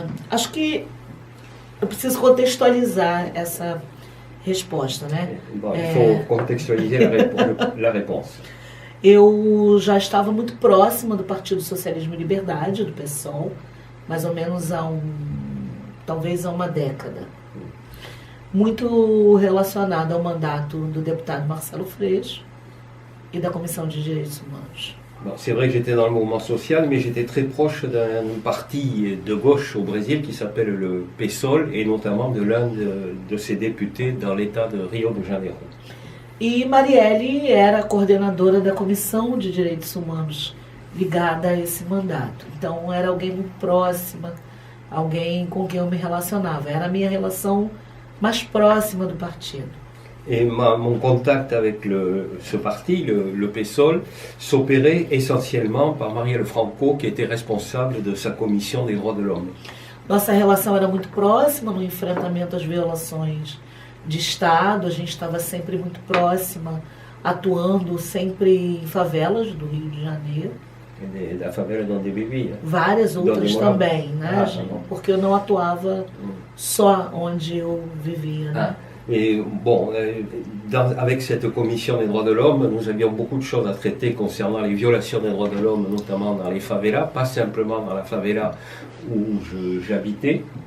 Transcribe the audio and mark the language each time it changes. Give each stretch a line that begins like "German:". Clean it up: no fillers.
Portuguese: Acho que eu preciso contextualizar essa resposta, né?
French: bon, il faut contextualiser la réponse.
Portuguese: Eu já estava muito próxima do Partido Socialismo e Liberdade, do PSOL, mais ou menos talvez há uma década. Muito relacionada ao mandato do deputado Marcelo Freixo e da Comissão de Direitos Humanos.
French: Bon, c'est vrai que j'étais dans le mouvement social, mais j'étais très proche d'un parti de gauche au Brésil qui s'appelle le PSOL, et notamment de l'un de ses députés dans l'État de Rio de Janeiro.
Portuguese: E Marielle era coordenadora da Comissão de Direitos Humanos ligada a esse mandato. Então era alguém muito próxima, alguém com quem eu me relacionava. Era a minha relação mais próxima do partido.
French: Et mon contact avec ce parti, le PSOL, s'opérait essentiellement par Marielle Franco, qui était responsable de sa commission des droits de l'homme.
Portuguese: Nossa relação era muito próxima no enfrentamento às violações de Estado. A gente estava sempre muito próxima, atuando sempre em favelas do Rio de Janeiro. Da favela onde vivia. Várias outras também, né, tá bom. Porque eu não atuava só onde eu vivia, né?
French: Et bon, avec cette commission des droits de l'homme, nous avions beaucoup de choses à traiter concernant les violations des droits de l'homme, notamment dans les favelas, pas simplement dans la favela où j'habitais.